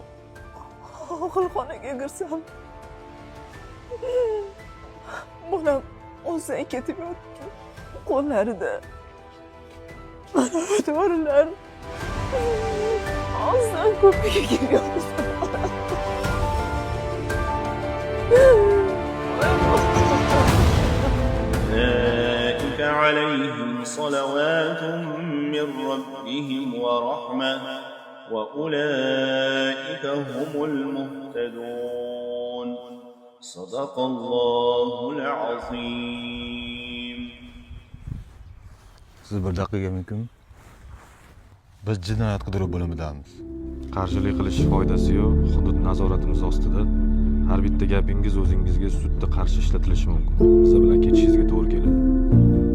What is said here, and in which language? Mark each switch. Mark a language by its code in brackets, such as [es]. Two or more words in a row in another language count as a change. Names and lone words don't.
[uz] Og'ilxonaga kirsam, bolam o'zidan ketib yotdi. Qo'llarida mana dorilar og'zidan ko'piga kelyapti. [ar] أولئك عليهم صلوات من ربهم ورحمة وأولئك هم المهتدون صدق الله العظيم. [uz] Siz bir daqiqa mumkin? Biz jinoyat qidiruv bo'limidamiz. Qarshilik qilish foydasi yo'q. Hudud nazoratimiz ostida. Har bitta gapingiz o'zingizga sudda qarshi ishlatilishi mumkin. Biz bilan ketishingizga to'g'ri keladi.